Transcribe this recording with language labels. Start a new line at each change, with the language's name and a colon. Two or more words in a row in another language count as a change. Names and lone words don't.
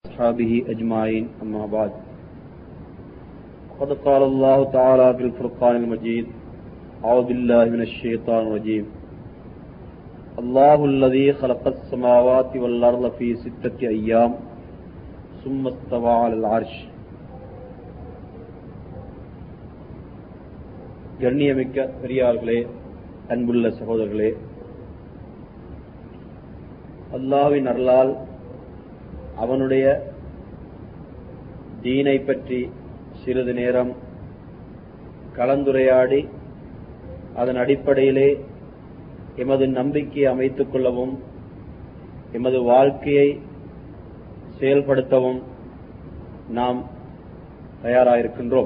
Arabic: وأصحابه أجمعين أما بعد قد قال الله تعالى في الفرقان المجيد أعوذ بالله من الشيطان الرجيم الله الذي خلق السماوات والأرض في 6 أيام ثم استوى على العرش.
Tamil: கண்ணியமிக்க பெரியார்களே, அன்புள்ள சகோதரர்களே, அல்லாஹ்வின் அருளால் அவனுடைய தீனை பற்றி சிறிது நேரம் கலந்துரையாடி அதன் அடிப்படையிலே எமது நம்பிக்கையை அமைத்துக் கொள்ளவும் எமது வாழ்க்கையை செயல்படுத்தவும் நாம் தயாராயிருக்கின்றோம்.